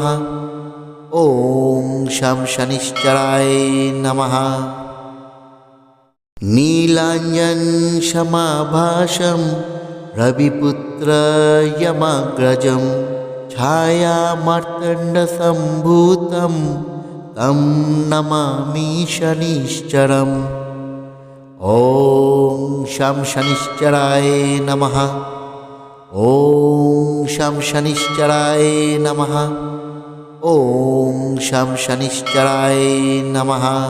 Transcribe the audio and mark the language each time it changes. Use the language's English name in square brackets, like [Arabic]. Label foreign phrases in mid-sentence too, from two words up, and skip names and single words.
[Sanskrit] ওম শম শনিশ্চরায় নমঃ। নীলাঞ্জন সমাভাসম রবিপুত্র যমাগ্রজম ছায়া মার্তণ্ড সম্ভূতম तं नमामि शनिश्चरम्। ॐ शं शनिश्चराय नमः। ॐ शं शनिश्चराय नमः। ॐ शं शनिश्चराय नमः।